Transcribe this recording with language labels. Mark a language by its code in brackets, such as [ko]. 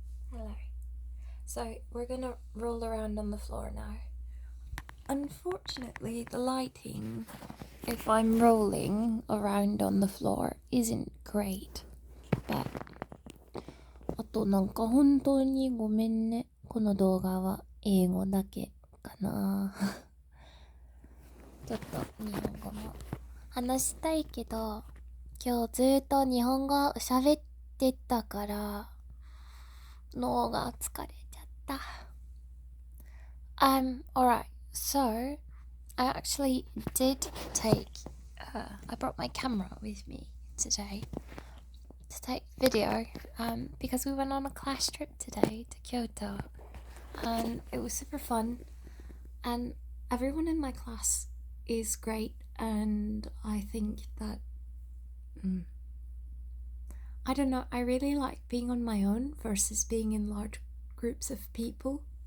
[en] Hello. So we're gonna roll around on the floor now. Unfortunately, the lighting, if I'm rolling around on the floor, isn't great. [ja] But あと本当にごめんね。この動画は英語だけかな。ちょっと日本語も話したいけど、今日ずっと日本語喋ってたから脳が疲れちゃった。 [en] Alright, so I actually did I brought my camera with me today to take video because we went on a class trip today to Kyoto and it was super fun and everyone in my class is great and I think that I don't know, I really like being on my own versus being in large groups of people.